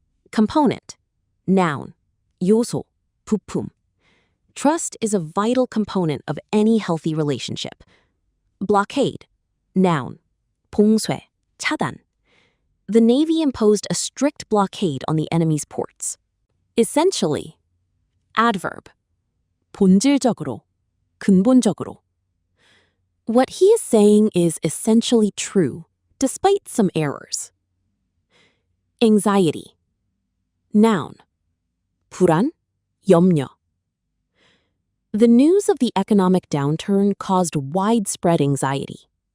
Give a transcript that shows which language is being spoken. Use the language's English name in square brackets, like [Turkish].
[English] Component. Noun. [Korean] 요소, 부품. [English] Trust is a vital component of any healthy relationship. Blockade. Noun. [Korean] 봉쇄, 차단. [English] The Navy imposed a strict blockade on the enemy's ports. Essentially. Adverb. [Korean] 본질적으로, 근본적으로. [English] What he is saying is essentially true, despite some errors. Anxiety. Noun. [Korean] 불안, 염려. [English] The news of the economic downturn caused widespread anxiety.